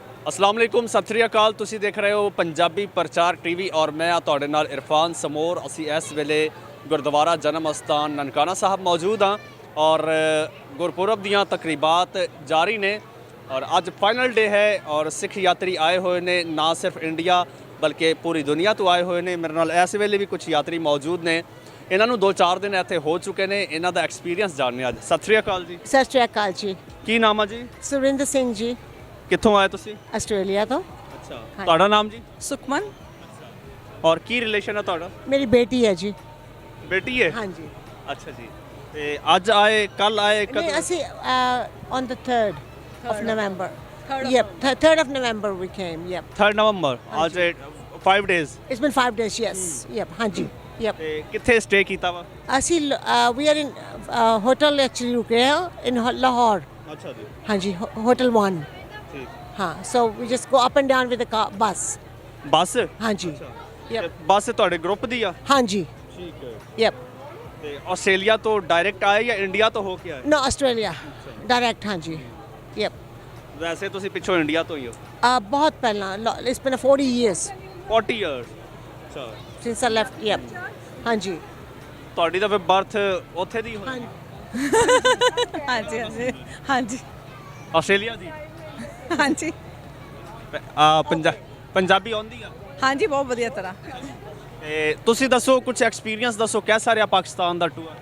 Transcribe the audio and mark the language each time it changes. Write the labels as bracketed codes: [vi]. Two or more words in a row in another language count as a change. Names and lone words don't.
[pa] ਅੱਸਲਾਮ ਵਾਲੇਕੁਮ ਸਤ ਸ੍ਰੀ ਅਕਾਲ ਤੁਸੀ ਦੇਖ ਰਹੇ ਹੋ ਪੰਜਾਬੀ ਪ੍ਰਚਾਰ ਟੀਵੀ ਔਰ ਮੈਂ ਤੁਹਾਡੇ ਨਾਲ ਇਰਫਾਨ ਸਮੋਰ। ਅਸੀ ਇਸ ਵੇਲੇ ਗੁਰਦੁਆਰਾ ਜਨਮ ਅਸਥਾਨ ਨਨਕਾਣਾ ਸਾਹਬ ਮੌਜੂਦ ਹਾਂ ਔਰ ਗੁਰਪੁਰਬ ਦੀਆਂ ਤਕਰੀਬਾਤ ਜਾਰੀ ਨੇ ਔਰ ਅੱਜ [en] final day [pa] ਹੈ ਔਰ ਸਿੱਖ ਯਾਤਰੀ ਆਏ ਹੋਏ ਨੇ ਨਾ ਸਿਰਫ ਇੰਡੀਆ ਬਲਕਿ ਪੂਰੀ ਦੁਨੀਆ ਤੋ ਆਏ ਹੋਏ ਨੇ। ਮੇਰੇ ਨਾਲ ਇਸ ਵੇਲੇ ਭੀ ਕੁਛ ਯਾਤਰੀ ਮੌਜੂਦ ਨੇ, ਇਨ੍ਹਾਂ 2-4 ਦਿਨ ਇੱਥੇ ਹੋ ਚੁੱਕੇ ਨੇ, ਇਨ੍ਹਾਂ ਕਾ ਐਕਸਪੀਰੀਅੰਸ ਜਾਨਣੇ ਅੱਜ। ਸਤ ਸ੍ਰੀ ਅਕਾਲ ਜੀ। ਸਤ ਸ੍ਰੀ ਅਕਾਲ ਜੀ। ਕੀ ਨਾਮ ਹੈ ਜੀ? ਸੁਰਿੰਦਰ ਸਿੰਘ ਜੀ। ਕਿੱਥੋਂ ਆਏ ਤੁਸੀ? ਆਸਟ੍ਰੇਲੀਆ ਤੋ। ਅੱਛਾ, ਤੁਹਾਡਾ ਨਾਮ ਜੀ? सुखमन। ਔਰ ਕੀ ਰਿਲੇਸ਼ਨ ਹੈ ਤੁਹਾਡਾ? ਮੇਰੀ ਬੇਟੀ ਹੈ ਜੀ। ਬੇਟੀ ਹੈ? ਹਾਂ ਜੀ। ਅੱਛਾ ਜੀ। ਤੇ ਅੱਜ ਆਏ ਕੱਲ੍ਹ ਆਏ नहीं, कद? [en] ਅਸੀਂ on the 3rd of November. Yep, 3rd of November we came. Yep. [pa] 3 ਨਵੰਬਰ ਅੱਜ 5 ਡੇਜ਼। [en] It's been 5 days. Yes. Yep. [pa] ਹਾਂ ਜੀ. Yep. ਤੇ ਕਿੱਥੇ ਸਟੇ ਕੀਤਾ ਵਾ? [en] ਅਸੀਂ we are in hotel actually [hi] रुके हैं [en] in Lahore. [pa] ਅੱਛਾ ਜੀ। ਹਾਂ ਜੀ, hotel 1. ਠੀਕ। हाँ, [en] so we just go up and down with the car bus. [pa] ਬੱਸ? ਹਾਂ ਜੀ. Yep. ਬੱਸ ਤੁਹਾਡੇ ਗਰੁੱਪ ਦੀ ਆ? ਹਾਂ ਜੀ. ਠੀਕ ਹੈ। [en] Yep. [pa] ਤੇ ਆਸਟ੍ਰੇਲੀਆ ਤੋਂ ਡਾਇਰੈਕਟ ਆਏ ਜਾਂ ਇੰਡੀਆ ਤੋਂ ਹੋ ਕੇ ਆਏ? [en] No, Australia. Direct. [pa] ਹਾਂ ਜੀ. Yep. ਵੈਸੇ ਤੁਸੀਂ ਪਿੱਛੋਂ ਇੰਡੀਆ ਤੋਂ ਹੀ ਹੋ? ਬਹੁਤ ਪਹਿਲਾ. [en] It's been 40 years [pa] 40 ਇਅਰਸ। ਅੱਛਾ। [en] since I left. Yep. [pa] ਹਾਂ ਜੀ. ਤੁਹਾਡੀ ਤਾਂ ਫਿਰ ਬਰਥ ਉੱਥੇ ਦੀ ਹੋਈ? ਹਾਂ ਜੀ ਹਾਂ ਜੀ ਹਾਂ ਜੀ ਆਸਟ੍ਰੇਲੀਆ ਦੀ? ਹਾਂ ਜੀ ਪੰਜਾਬੀ ਆਉਂਦੀ ਆ? ਹਾਂ ਜੀ ਬਹੁਤ ਵਧੀਆ ਤਰ੍ਹਾਂ। ਤੇ ਤੁਸੀਂ ਦੱਸੋ ਕੁਝ ਐਕਸਪੀਰੀਅੰਸ ਦੱਸੋ ਕਿਹਦਾ ਰਿਹਾ ਪਾਕਿਸਤਾਨ ਦਾ ਟੂਰ?